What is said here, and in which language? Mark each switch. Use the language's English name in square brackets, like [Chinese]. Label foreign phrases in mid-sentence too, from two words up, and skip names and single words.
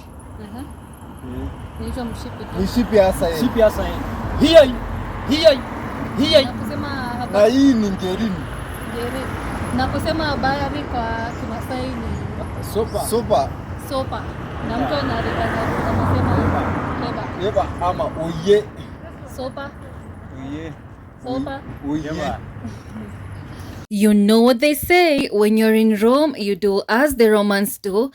[Swahili] Inaitwa mshipi tu. Mushipi hasa hii. Sipi hasa hii. Hii. Naposema Na hapa hii ni Ngerini. Ngere. Naposema bahari kwa Kimasai ni Sopa. sopa. Na mtu anasema leba. Yeba ama oye. Sopa. Oye. Sopa. Oye. [English] You know what they say, when you're in Rome, you do as the Romans do.